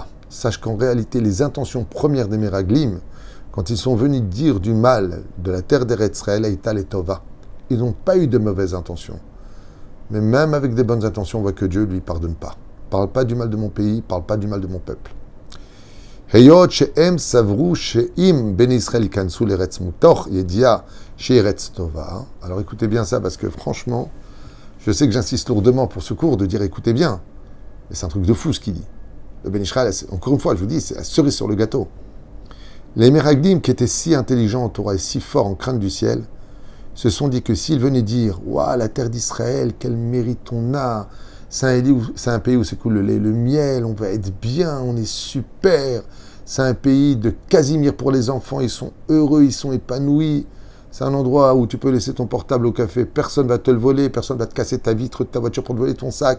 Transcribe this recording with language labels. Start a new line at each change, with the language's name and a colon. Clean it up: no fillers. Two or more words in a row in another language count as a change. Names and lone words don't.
French: Sache qu'en réalité, les intentions premières des Meraglim, quand ils sont venus dire du mal de la terre d'Eretz Israël,
Hebrew: היתה לטובה,
French: ils n'ont pas eu de mauvaises intentions. Mais même avec des bonnes intentions, on voit que Dieu ne lui pardonne pas. Parle pas du mal de mon pays, parle pas du mal de mon peuple.
Hebrew: היות שהם סברו שאם בני ישראל יכנסו לארץ מתוך ידיעה שארץ טובה.
French: Alors écoutez bien ça, parce que franchement, je sais que j'insiste lourdement pour ce cours de dire écoutez bien, mais c'est un truc de fou ce qu'il dit. Le Ben Israël, encore une fois, je vous dis, c'est la cerise sur le gâteau. Les Meraglim, qui étaient si intelligents en Torah et si forts en crainte du ciel, se sont dit que s'ils venaient dire « Waouh, la terre d'Israël, quel mérite on a, c'est un pays où s'écoule le lait, le miel, on va être bien, on est super, c'est un pays de Casimir pour les enfants, ils sont heureux, ils sont épanouis, c'est un endroit où tu peux laisser ton portable au café, personne ne va te le voler, personne ne va te casser ta vitre de ta voiture pour te voler ton sac.